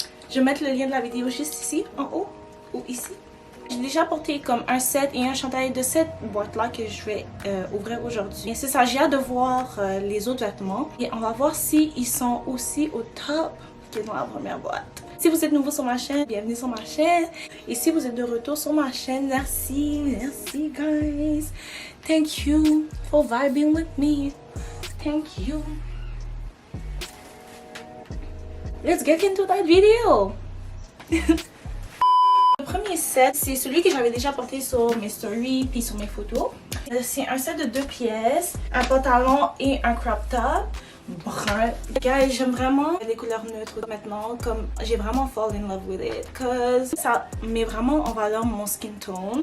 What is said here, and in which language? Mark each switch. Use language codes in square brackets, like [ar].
[fr] Je vais mettre le lien de la vidéo juste ici, en haut, ou ici. J'ai déjà porté comme un set et un chandail de cette boîte-là que je vais ouvrir aujourd'hui. Et c'est ça, j'ai hâte de voir les autres vêtements. Et on va voir s'ils sont aussi au top que dans la première boîte. Si vous êtes nouveau sur ma chaîne, bienvenue sur ma chaîne. Et si vous êtes de retour sur ma chaîne, merci guys. [en] Thank you for vibing with me. Thank you. Let's get into that video. [fr] Le premier set, c'est celui que j'avais déjà porté sur mes stories puis sur mes photos. C'est un set de 2 pièces, un pantalon et un crop top brun. Guys, j'aime vraiment les couleurs neutres maintenant, comme j'ai vraiment [en] fall in love with it, [fr] cause ça met vraiment en valeur mon skin tone.